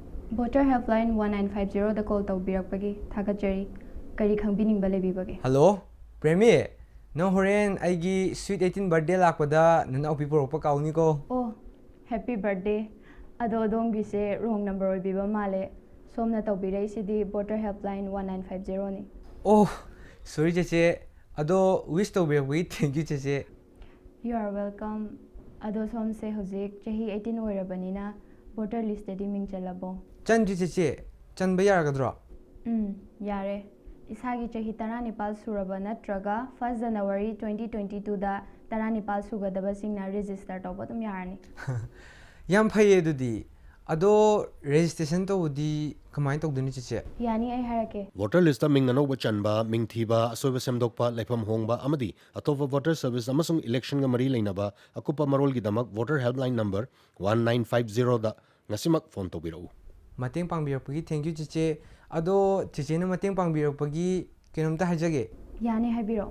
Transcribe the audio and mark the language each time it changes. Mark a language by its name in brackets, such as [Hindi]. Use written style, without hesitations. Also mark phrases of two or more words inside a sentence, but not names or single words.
[Manipuri] Voter Helpline 1950 da call tawbirakpagi thagachari kari khangbining balebibage. Hello, Premi. No horen aigi [English] sweet 18 birthday [Manipuri] lakpada nana people opa kauni ko. [English] Oh, happy birthday. [Manipuri] Ado dong gise [English] wrong number [Manipuri] oi biba male. Somna tawbirai sidi Voter Helpline 1950 ni. [English] Oh, sorry cheche. [Manipuri] Ado wish tawbirakpagi [English] thank you [Manipuri] cheche. [English] You are welcome. [Manipuri] Ado som se hojik chahi 18 oirabanina [English] voter list [Manipuri] di ming chalabo. Chanji cheche. Chan bayaragadro. Yare. Isagi chahi taranipal suraba natraga 1st January 2022 da taranipal sugadaba singna register tawbatum yarani. Yam phaye dudi. Ado registration to udi kamai tawduni cheche. Yani ai harake. [English] Voter list [Manipuri] ming anoba chanba ming thiba asoiba semdokpa laifam hongba amadi atopa [English] voter service [Manipuri] amasung election ga mari leinaba akupa marol gi damak [English] voter helpline number 1950 [Manipuri] da ngasimak phone tobirau. Mateng pangbirakpagi [English] thank you [Manipuri] cheche. Ado cheche na mateng pangbirakpagi kenomta hajage. Yani habiro.